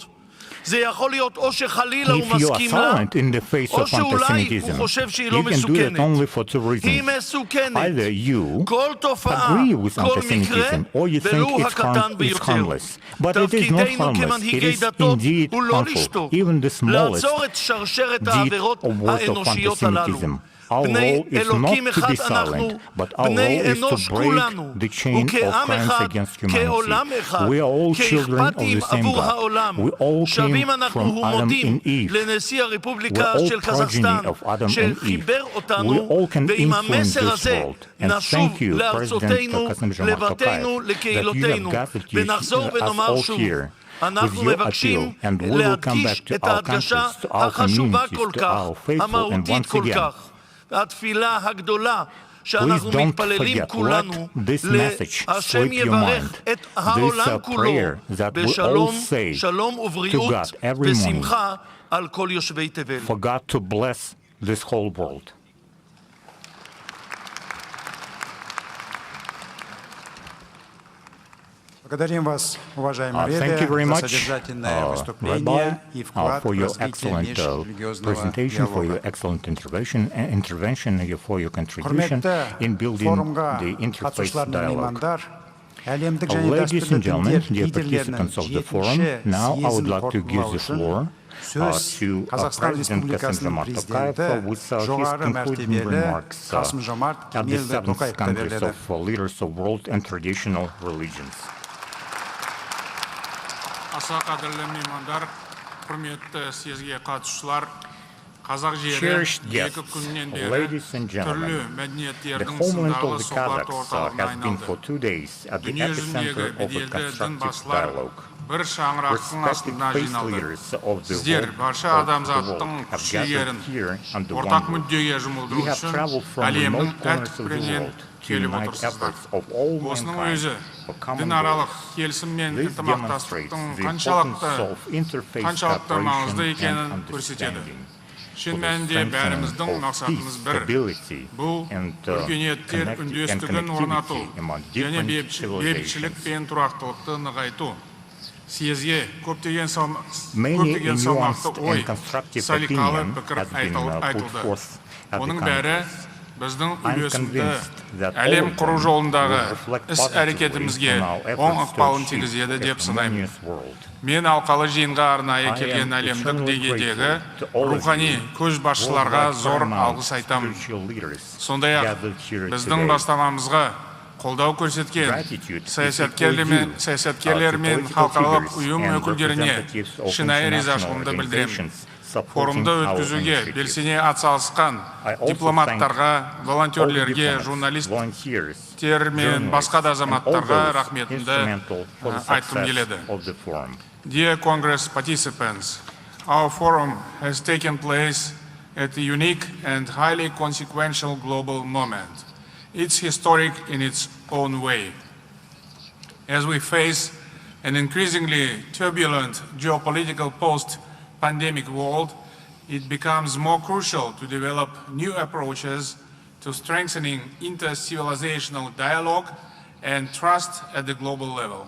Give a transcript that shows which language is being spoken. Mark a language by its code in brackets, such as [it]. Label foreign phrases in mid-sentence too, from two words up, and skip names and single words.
[he] זה יכול להיות או שחלילה הוא מסכים לה, או שאולי הוא חושב שהיא לא מסוכנת. היא מסוכנת. כל תופעה, כל מקרה, ולו הקטן ביותר. תפקידנו כמנהיגי דתות הוא לא לשתוק, לעצור את שרשרת העבירות האנושיות הללו. [en] Our [he] בני [en] role is not [he] אלוקים [en] to [he] אחד [en] be [he] אנחנו, [en] silent, but our [he] בני [en] role is [he] אנוש [en] to [he] כולנו, [en] break the chain of [he] וכעם [en] crimes [he] אחד, [en] against [he] כעולם [en] humanity. [he] אחד, [en] We are all children of [he] כאכפתים [en] the same [he] עבור [en] God. [he] העולם. [en] We all came [he] שבים אנחנו [en] from Adam [he] ומודים [en] and Eve. [he] לנשיא [en] We're [he] הרפובליקה [en] all [he] של [en] progeny [he] קזחסטן, [en] of Adam and Eve. [he] שחיבר [en] We [he] אותנו, [en] all can [he] ועם [en] influence [he] המסר [en] this [he] הזה [en] world. And [he] נשוב [en] thank you, President [he] לארצותינו, [en] Kassym-Jomart [he] לבתינו, [en] Tokayev, that you have [he] לקהילותינו, [en] gathered [he] ונחזור [en] us [he] ונאמר [en] all [he] שוב. [en] here with [he] אנחנו [en] your [he] מבקשים [en] appeal, and we will come [he] להדגיש [en] back to [he] את [en] our [he] ההדגשה [en] countries, to our [he] החשובה [en] communities, [he] כל [en] to [he] כך, [en] our faithful, and [he] המהותית [en] once [he] כל [en] again, [he] כך, התפילה הגדולה [en] please [he] שאנחנו [en] don't [he] מתפללים [en] forget, [he] כולנו, [en] let this message [he] להשם [en] sweep your [he] יברך [en] mind. [he] את העולם [en] This [he] כולו [en] prayer that we all [he] בשלום, [en] say [he] שלום [en] to [he] ובריאות [en] God every morning, [he] ושמחה על כל יושבי תבל. [en] for God to bless this whole world. [ru] Благодарим вас, уважаемый [en] Thank you very [ru] Ребе, за [en] much, [ru] содержательное [en] Rabbi, [ru] выступление и вклад [en] for [ru] в [en] your [ru] развитие [en] excellent [ru] межрелигиозного [en] presentation, for your [ru] диалога. [en] excellent intervention, for your contribution [kk] Құрметті [en] in building [kk] форумға [en] the interfaith [kk] қатысушылар мен [en] dialogue. [kk] меймандар, әлемдік және [en] Ladies and [kk] дәстүрлі [en] gentlemen, [kk] діндер [en] dear [kk] лидерлерінің [en] participants of the forum, [kk] жетінші [en] now I would [kk] съезін [en] like to give [kk] қорытындылау [en] the [kk] үшін [en] floor [kk] сөз [en] to [kk] Қазақстан [en] President [kk] Республикасының [en] Kassym-Jomart Tokayev [kk] президенті [en] with his [kk] жоғары [en] concluding [kk] мәртебелі [en] remarks [kk] Қасым-Жомарт [en] at the [kk] Кемелұлы [en] 7th [kk] Тоқаевқа [en] Congress [kk] беріледі. [en] of Leaders of World and Traditional Religions. [kk] Аса қадірлі меймандар, құрметті съезге қатысушылар, қазақ жері [en] Cherished [kk] екі [en] guests, [kk] күннен бері [en] ladies and [kk] түрлі [en] gentlemen, the [kk] мәдениеттердің [en] homeland [kk] сындарлы [en] of the [kk] сұхбат [en] Kazakhs [kk] орталығына [en] has been [kk] айналды. [en] for 2 days at the [kk] Дүние [en] epicenter [kk] жүзіндегі [en] of a [kk] беделді дін [en] constructive [kk] басшылар [en] dialogue. [kk] бір шаңырақтың [en] Respected [kk] астына [en] faith [kk] жиналды. [en] leaders of the [kk] Сіздер [en] world, [kk] барша [en] of the [kk] адамзаттың [en] world have [kk] күш-жігерін [en] gathered here under [kk] ортақ [en] one roof. [kk] мүддеге [en] We [kk] жұмылдыру [en] have [kk] үшін [en] traveled from [kk] әлемнің [en] remote [kk] әр [en] corners of the [kk] түкпірінен [en] world to [kk] келіп [en] unite [kk] отырсыздар. [en] efforts of all [kk] Осының [en] mankind [kk] өзі [en] for common [kk] дінаралық [en] goals. [kk] келісім мен [en] This [kk] ынтымақтастықтың [en] demonstrates the [kk] қаншалықты [en] importance of interfaith [kk] маңызды [en] cooperation [kk] екенін [en] and [kk] көрсетеді. [en] understanding. [kk] Шын [en] For the [kk] мәнінде [en] strengthening [kk] бәріміздің [en] of [kk] мақсатымыз [en] peace, [kk] бір. [en] stability, [kk] Бұл [en] and [kk] өркениеттер үндестігін орнату [en] connectivity among [kk] және [en] different [kk] бейбітшілік [en] civilizations. [kk] пен тұрақтылықты нығайту. Съезге көптеген [en] Many [kk] салмақты [en] nuanced [kk] ой, [en] and constructive [kk] салиқалы [en] opinion [kk] пікір [en] has been put [kk] айтылды. [en] forth at the [kk] Оның бәрі [en] Congress. [kk] біздің [en] I'm [kk] үйлесімді [en] convinced that all [kk] әлем [en] of [kk] құру [en] them [kk] жолындағы [en] will reflect [kk] іс-әрекетімізге [en] positively on our [kk] оң [en] efforts to [kk] ықпалын [en] achieve [kk] тигізеді [en] a [kk] деп санаймын. [en] harmonious world. [kk] Мен алқалы жиынға арнайы [en] I [kk] келген [en] am [kk] әлемдік [en] eternally [kk] деңгейдегі [en] grateful to all of [kk] рухани [en] you, [kk] көшбасшыларға [en] worldwide [kk] зор [en] paramount [kk] алғыс айтамын. [en] spiritual leaders [kk] Сондай-ақ [en] gathered here [kk] біздің [en] today. [kk] бастамамызға қолдау көрсеткен [en] Gratitude [kk] саясаткерлер [en] to [kk] мен [en] political [kk] халықаралық [en] figures [kk] ұйым [en] and [kk] өкілдеріне [en] representatives of [kk] шынайы [en] international [kk] ризашылығымды білдіремін. [en] organizations supporting [kk] Форумды [en] our [kk] өткізуге [en] initiative. [kk] белсене атсалысқан [en] I also [kk] дипломаттарға, [en] All the [kk] волонтерлерге, [en] diplomats, [kk] журналисттер [en] volunteers, [kk] мен басқа да [en] journalists, and all [kk] азаматтарға [en] those [kk] рахметімді [en] instrumental for the [kk] айтқым [en] success [kk] келеді. [en] of the forum. Dear Congress participants, our forum has taken place at a unique and highly consequential global moment. It's historic in its own way. As we face an increasingly turbulent geopolitical post-pandemic world, it becomes more crucial to develop new approaches to strengthening inter-civilizational dialogue and trust at the global level.